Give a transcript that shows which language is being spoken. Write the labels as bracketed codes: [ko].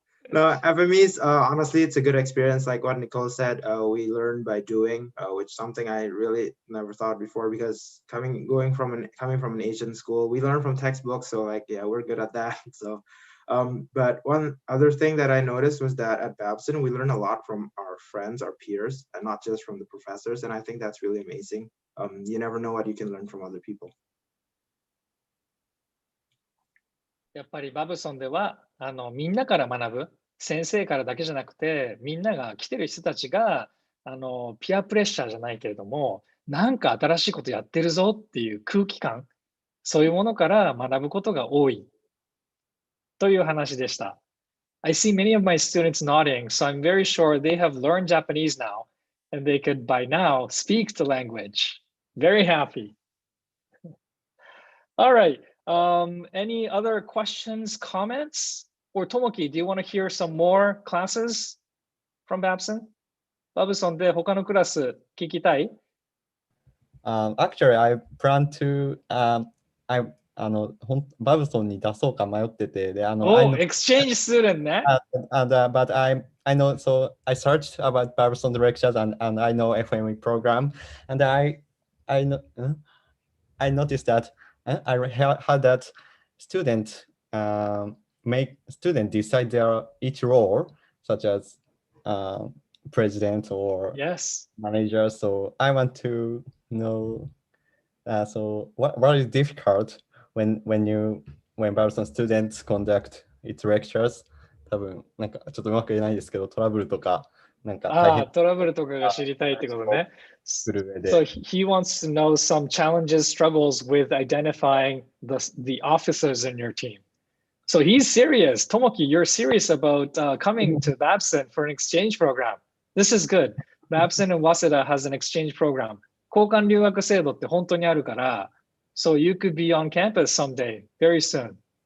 [en] No, FMEs, honestly, it's a good experience. Like what Nicole said, we learn by doing, which is something I really never thought before because coming from an Asian school, we learn from textbooks. So like, yeah, we're good at that. So, but one other thing that I noticed was that at BABSON, we learn a lot from our friends, our peers, and not just from the professors. And I think that's really amazing. You never know what you can learn from other people. [ja] やっぱりバブソンではみんなから学ぶ、先生からだけじゃなくてみんなが来てる人たちがピアプレッシャーじゃないけれどもなんか新しいことやってるぞっていう空気感、そういうものから学ぶことが多い。という話でした。 [en] I see many of my students nodding, so I'm very sure they have learned Japanese now, and they could by now speak the language. Very happy. All right. Any other questions, comments? Or Tomoki, do you want to hear some more classes from Babson? [ja] Babson で他のクラス聞きたい? [en] Actually, I plan to BABSON [ja] に出そうか迷ってて、で、 [en] Oh, exchange student ね。 But I know, so I searched about BABSON lectures and I know FME program, and I noticed that I had that student decide their each role, such as president or manager. So I want to know. So what is difficult when BABSON students conduct its lectures? [ja] 多分なんかちょっとうまく言えないですけど、トラブルとかなんか大変。トラブルとかが知りたいってことね。 [en] So he wants to know some challenges, struggles with identifying the officers in your team. So he's serious. Tomoki, you're serious about coming to Babson for an exchange program. This is good. Babson and WASEDA has an exchange program. [ja] 交換留学制度って本当にあるから、 [en] so you could be on campus someday, very soon.